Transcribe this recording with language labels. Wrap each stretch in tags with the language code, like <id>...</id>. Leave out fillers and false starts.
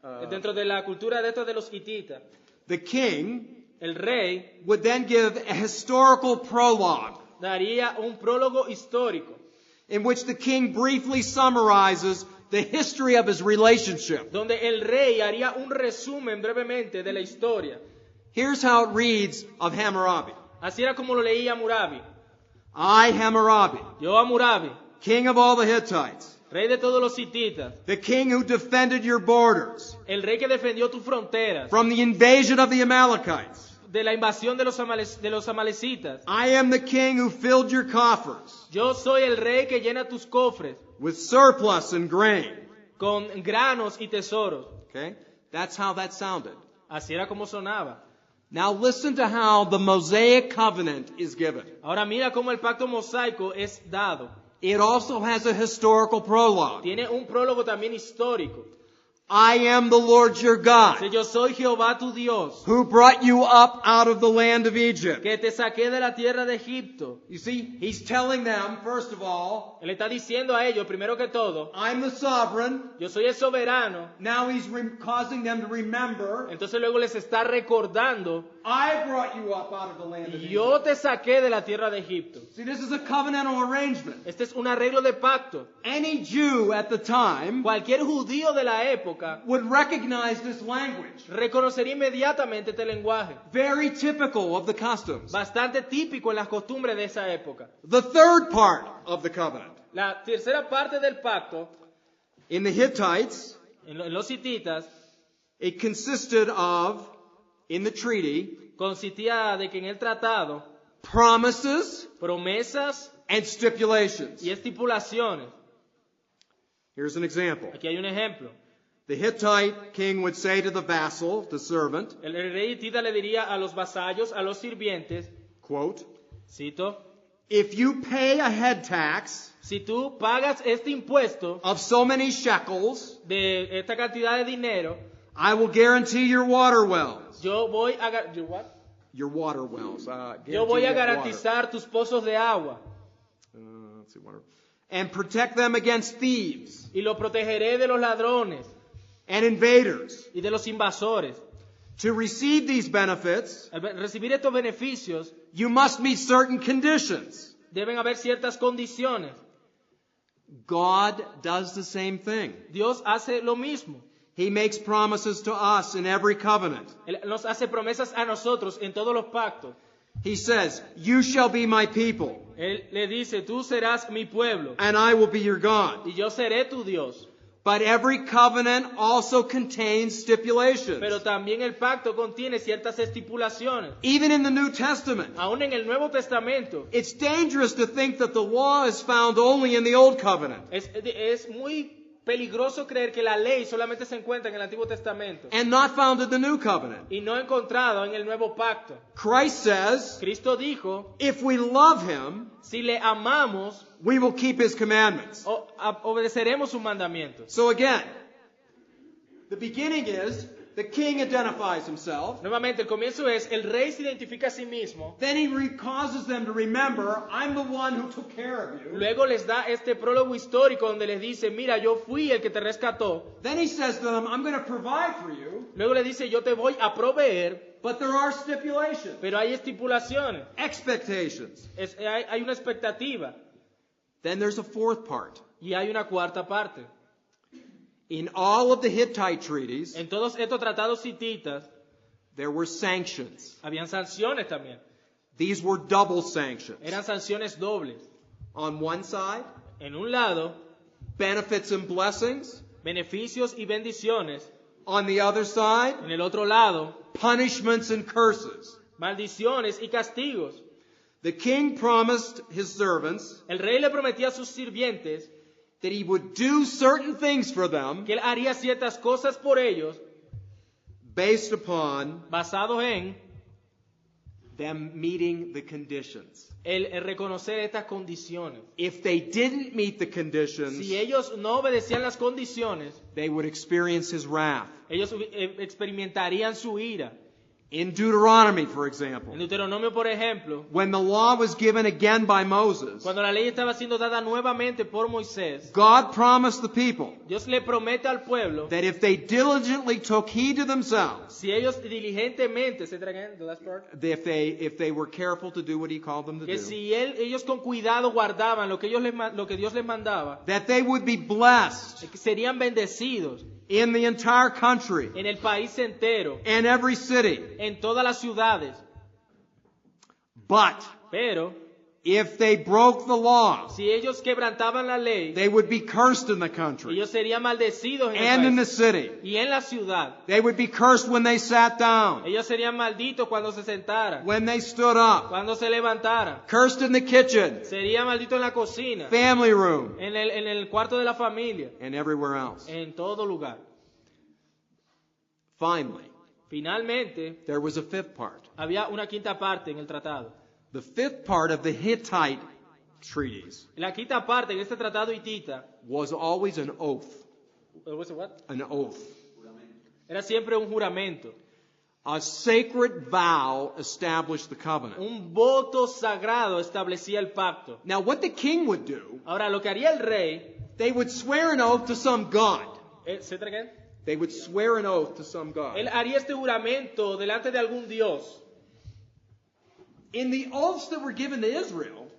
<es>dentro de la cultura de estos de los hititas,</es> <en>the king</en> <es>el rey</es> <en>would then give a historical prologue</en> <es>daría un prólogo histórico,</es> <en>in which the king briefly summarizes the history of his relationship.</en> <es>donde el rey haría un resumen brevemente de la historia.</es> <en>Here's how it reads of Hammurabi.</en> <es>Así era como lo leía Hammurabi.</es> <en>I, Hammurabi,</en> <es>Yo Hammurabi,</es> <en>king of all the Hittites,</en> <es>rey de todos los hititas,</es> <en>the king who defended your borders</en> <es>el rey que defendió tus fronteras</es> <en>from the invasion of the Amalekites.</en> <es>de la invasión de los amalecitas.</es> <en>I am the king who filled your coffers</en> <es>Yo soy el rey que llena tus cofres</es> <en>with surplus and grain.</en> <es>con granos y tesoros.</es> <en>Okay? That's how that sounded.</en> <es>Así era como sonaba.</es> <en>Now listen to how the Mosaic covenant is given.</en> <es>Ahora mira cómo el pacto mosaico es dado.</es> <en>It also has a historical prologue.</en> <es>Tiene un prólogo también histórico.</es> <en>I am the Lord your God,</en> <es>Dice, yo soy Jehová tu Dios,</es> <en>who brought you up out of the land of Egypt.</en> <es>que te saqué de la tierra de Egipto.</es> <en>You see, he's telling them, first of all,</en> <es>Él está diciendo a ellos, primero que todo,</es> <en>I'm the sovereign.</en> <es>yo soy el soberano.</es> <en>Now he's causing them to remember,</en> <es>Entonces luego les está recordando,</es> <en>I brought you up out of the land of Egypt.</en> <es>yo te saqué de la tierra de Egipto.</es> <en>See, this is a covenantal arrangement.</en> <es>Este es un arreglo de pacto.</es> <en>Any Jew at the time</en> <es>Cualquier judío de la época</es> <en>would recognize this language.</en> <es>reconocería inmediatamente este lenguaje,</es> <en>Very typical of the customs.</en> <es>bastante típico en las costumbres de esa época.</es> <en>The third part of the covenant.</en> <es>La tercera parte del pacto,</es> <en>In the Hittites,</en> <es>en los hititas,</es> <en>it consisted of, in the treaty,</en> <es>consistía de que en el tratado,</es> <en>promises</en> <es>promesas</es> <en>and stipulations.</en> <es>y estipulaciones.</es> <en>Here's an example.</en> <es>Aquí hay un ejemplo.</es> <en>The Hittite king would say to the vassal, the servant,</en> <es>El rey hitita le diría a los vasallos, a los sirvientes,</es> <en>quote,</en> <es>cito,</es> <en>if you pay a head tax</en> <es>si tú pagas este impuesto</es> <en>of so many shekels,</en> <es>de esta cantidad de dinero,</es> <en>I will guarantee your water wells.</en> <es>yo voy a,</es> <en>Your water wells.</en> <es>yo voy a</es> <en>guarantee water.</en> <es>garantizar tus pozos de agua</es> <en>Let's see, water. And protect them against thieves</en> <es>y lo protegeré de los ladrones</es> <en>and invaders.</en> <es>y de los invasores.</es> <en>To receive these benefits,</en> <es>Al recibir estos beneficios,</es> <en>you must meet certain conditions.</en> <es>deben haber ciertas condiciones.</es> <en>God does the same thing.</en> <es>Dios hace lo mismo.</es> <en>He makes promises to us in every covenant.</en> <es>Él nos hace promesas a nosotros en todos los pactos.</es> <en>He says, you shall be my people,</en> <es>Él le dice, tú serás mi pueblo</es> <en>and I will be your God.</en> <es>y yo seré tu Dios.</es> <en>But every covenant also contains stipulations.</en> <es>Pero también el pacto contiene ciertas estipulaciones.</es> <en>Even in the New Testament,</en> <es>Aún en el Nuevo Testamento,</es> <en>it's dangerous to think that the law is found only in the Old Covenant</en> <es>es muy peligroso creer que la ley solamente se encuentra en el Antiguo Testamento</es> <en>and not found in the New Covenant.</en> <es>y no encontrado en el Nuevo Pacto.</es> <en>Christ says,</en> <es>Cristo dijo,</es> <en>if we love Him,</en> <es>si le amamos,</es> <en>we will keep His commandments.</en> <es>obedeceremos sus mandamientos.</es> <en>So again, the beginning is the king identifies himself.</en> <es>Nuevamente, el comienzo es, el rey se identifica a sí mismo,</es> <en>Then he causes them to remember, I'm the one who took care of you.</en> <es>luego les da este prólogo histórico donde les dice, mira, yo fui el que te rescató.</es> <en>Then he says to them, I'm going to provide for you,</en> <es>Luego le dice, yo te voy a proveer,</es> <en>but there are stipulations,</en> <es>pero hay estipulaciones,</es> <en>expectations.</en> <es>hay una expectativa</es> <en>Then there's a fourth part.</en> <es>y hay una cuarta parte.</es> <en>In all of the Hittite treaties,</en> <es>En todos estos tratados hititas</es> <en>there were sanctions.</en> <es>habían sanciones también.</es> <en>These were double sanctions.</en> <es>Eran sanciones dobles.</es> <en>On one side,</en> <es>En un lado,</es> <en>benefits and blessings.</en> <es>beneficios y bendiciones.</es> <en>On the other side,</en> <es>En el otro lado,</es> <en>punishments and curses.</en> <es>maldiciones y castigos.</es> <en>The king promised his servants</en> <es>El rey le prometía a sus sirvientes</es> <en>that he would do certain things for them</en> <es>que él haría ciertas cosas por ellos</es> <en>based upon</en> <es>basados en</es> <en>them meeting the conditions.</en> <es>el reconocer estas condiciones.</es> <en>If they didn't meet the conditions,</en> <es>Si ellos no obedecían las condiciones,</es> <en>they would experience his wrath.</en> <es>ellos experimentarían su ira.</es> <en>In Deuteronomy, for example,</en> <es>En Deuteronomio, por ejemplo,</es> <en>when the law was given again by Moses,</en> <es>cuando la ley estaba siendo dada nuevamente por Moisés,</es> <en>God promised the people</en> <es>Dios le promete al pueblo,</es> <en>that if they diligently took heed to themselves,</en> <es>si ellos diligentemente,</es> <en>say that again, the last part, if they were careful to do what he called them to</en> <es>que</es> <en>do,</en> <es>si ellos con cuidado guardaban lo que Dios les mandaba,</es> <en>that they would be blessed</en> <es>que serían bendecidos</es> <en>in the entire country</en> <es>en el país entero,</es> <en>and every city.</en> <es>en todas las ciudades.</es> <en>But</en> <es>Pero</es> <en>if they broke the law,</en> <es>si ellos quebrantaban la ley,</es> <en>they would be cursed in the country</en> <es>ellos serían maldecidos en</es> <en>and</en> <es>el</es> <en>in the</en> <es>país</es> <en>city.</en> <es>y en la ciudad.</es> <en>They would be cursed when they sat down,</en> <es>Ellos serían malditos cuando se sentaran,</es> <en>when they stood up,</en> <es>cuando se levantaran.</es> <en>cursed in the kitchen,</en> <es>Sería maldito en la cocina,</es> <en>family room,</en> <es>en el cuarto de la familia,</es> <en>and everywhere else.</en> <es>en todo lugar.</es> <en>Finally,</en> <es>Finalmente,</es> <en>there was a fifth part.</en> <es>había una quinta parte en el tratado.</es> <en>The fifth part of the Hittite treaties</en> <es>La quinta parte en este tratado hitita,</es> <en>was always an oath. An oath.</en> <es>era siempre un juramento.</es> <en>A sacred vow established the covenant.</en> <es>Un voto sagrado establecía el pacto.</es> <en>Now, what the king would do,</en> <es>Ahora, lo que haría el rey,</es> <en>they would swear an oath to some god. ¿say that again? They would swear an oath to some god.</en> <es>Él haría este juramento delante de algún dios.</es> <en>In the oaths that were given to Israel,</en>